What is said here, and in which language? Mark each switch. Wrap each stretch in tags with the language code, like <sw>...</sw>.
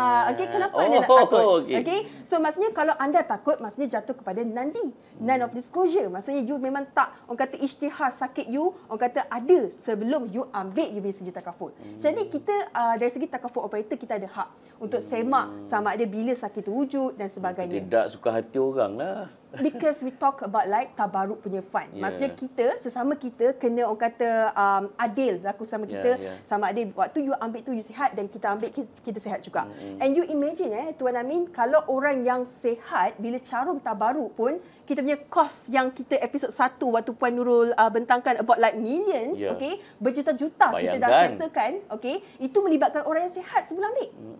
<ms>Okey, kenapa anda nak takut? Okey. So maksudnya kalau anda takut, maksudnya jatuh kepada nandi, non-of-disclosure. Maksudnya you memang tak, orang kata isytihar sakit you, orang kata ada sebelum you ambil you punya sijil takaful. Jadi kita dari segi takaful operator, kita ada hak untuk semak sama ada bila sakit tu wujud dan sebagainya. Tidak suka hati orang lah.</ms> <en>Because we talk about like tabaruk</en> <ms>punya</ms> <en>fund.</en> <ms>Maksudnya kita, sesama kita kena orang kata adil berlaku sama kita. Sama ada waktu you ambil tu you sihat dan kita ambil kita sihat juga.</ms> <en>And you imagine</en> <ms>Tuan Amin, kalau orang yang sihat bila carum tabaruk pun, kita punya cost yang kita episod 1 waktu Puan Nurul bentangkan</ms> <en>about like millions, okay,</en> <ms>berjuta-juta kita dah settlekan, okay, itu melibatkan orang yang sihat sebelum ambil.</ms>